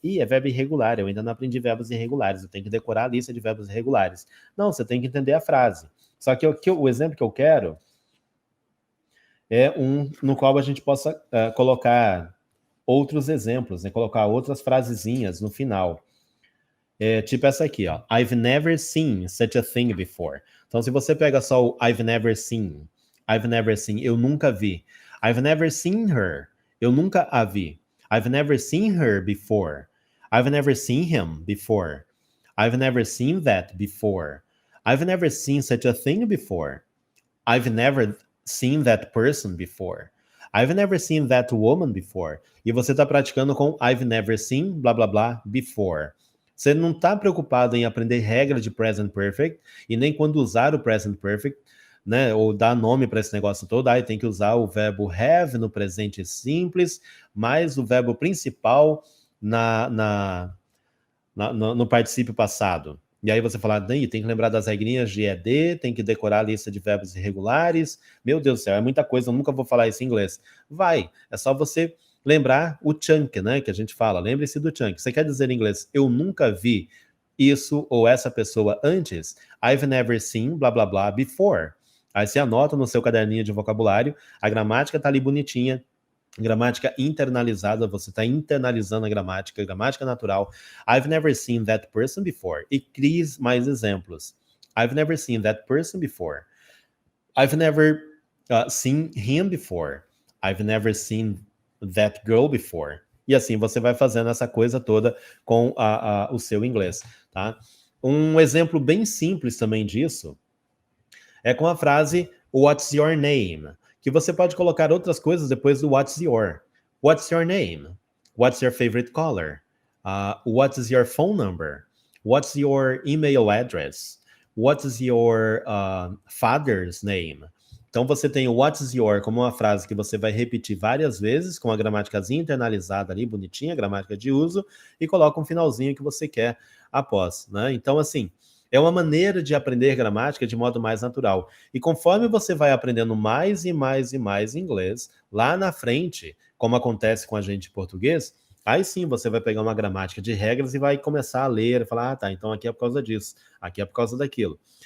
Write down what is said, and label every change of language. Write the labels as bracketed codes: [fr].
[pt] Ih, é verbo irregular, eu ainda não aprendi verbos irregulares, eu tenho que decorar a lista de verbos irregulares. Não, você tem que entender a frase. Só que o exemplo que eu quero é um no qual a gente possa colocar outros exemplos, né? Colocar outras frasezinhas no final. Tipo essa aqui, ó. [en] I've never seen such a thing before. [pt] Então, se você pega só o [en] I've never seen, [pt] eu nunca vi. [en] I've never seen her, [pt] eu nunca a vi. [en] I've never seen her before. I've never seen him before. I've never seen that before. I've never seen such a thing before. I've never seen that person before. I've never seen that woman before. [pt] E você está praticando com [en] I've never seen, [pt] blá, blá, blá, before. Você não está preocupado em aprender regra de present perfect e nem quando usar o present perfect, né? Ou dar nome para esse negócio todo. Aí tem que usar o verbo have no presente simples, mais o verbo principal no particípio passado. E aí você fala, tem que lembrar das regrinhas de ED, tem que decorar a lista de verbos irregulares. Meu Deus do céu, é muita coisa, eu nunca vou falar isso em inglês. Vai, é só você lembrar o chunk, né, que a gente fala. Lembre-se do chunk. Você quer dizer em inglês, eu nunca vi isso ou essa pessoa antes? [en] I've never seen, blá, blá, blá, before. [pt] Aí você anota no seu caderninho de vocabulário, a gramática tá ali bonitinha, gramática internalizada, você está internalizando a gramática natural. [en] I've never seen that person before. [pt] E crie mais exemplos. [en] I've never seen that person before. I've never seen him before. I've never seen that girl before. [pt] E assim você vai fazendo essa coisa toda com o seu inglês, tá? Um exemplo bem simples também disso é com a frase [en] What's your name? [pt] Que você pode colocar outras coisas depois do [en] What's your. What's your name? What's your favorite color? What is your phone number? What's your email address? What is your father's name? [pt] Então você tem o [en] What's your [pt] como uma frase que você vai repetir várias vezes com a gramáticazinha internalizada ali, bonitinha, gramática de uso, e coloca um finalzinho que você quer após, né? Então assim, é uma maneira de aprender gramática de modo mais natural. E conforme você vai aprendendo mais e mais e mais inglês, lá na frente, como acontece com a gente em português, aí sim você vai pegar uma gramática de regras e vai começar a ler e falar, tá, então aqui é por causa disso, aqui é por causa daquilo.